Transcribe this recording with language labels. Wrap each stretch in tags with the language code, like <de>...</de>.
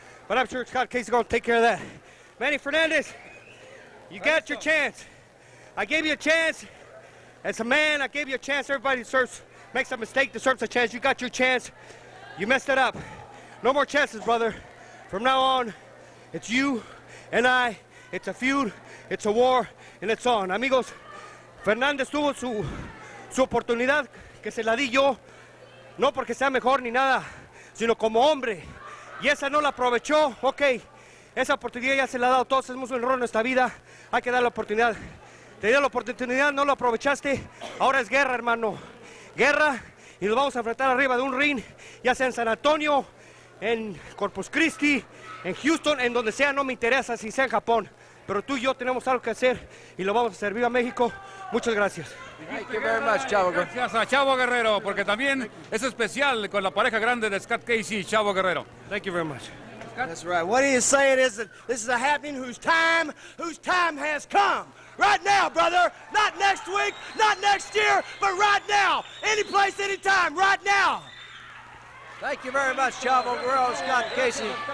<en>But I'm sure Scott Casey's going to take care of that. Manny Fernandez, you got your chance. I gave you a chance. As a man, I gave you a chance. Everybody makes a mistake, deserves a chance. You got your chance. You messed it up. No more chances, brother. From now on, it's you and I. It's a feud, it's a war, and it's on.</en> <es>Amigos, Fernandez tuvo su oportunidad, que se la di yo, no porque sea mejor ni nada, sino como hombre. Y esa no la aprovechó. Ok, esa oportunidad ya se la ha dado. Todos hemos un error en nuestra vida. Hay que dar la oportunidad. Te dio la oportunidad, no lo aprovechaste. Ahora es guerra, hermano. Guerra, y nos vamos a enfrentar arriba de un ring, ya sea en San Antonio, en Corpus Christi, en Houston, en donde sea. No me interesa si sea en Japón, pero tú y yo tenemos algo que hacer y lo vamos a hacer. Viva México. Muchas gracias.</es> <en>Thank you very much, Chavo.</en> <es>Gracias a Chavo Guerrero, porque también es especial con la pareja grande de Scott Casey y Chavo Guerrero.</es> <en>Thank you very much. That's right. What he is saying is that this is a happening whose time has come. Right now, brother. Not next week, not next year, but right now. Any place, any time, right now. Thank you very much, Chavo, Guerrero, Scott Casey.</en>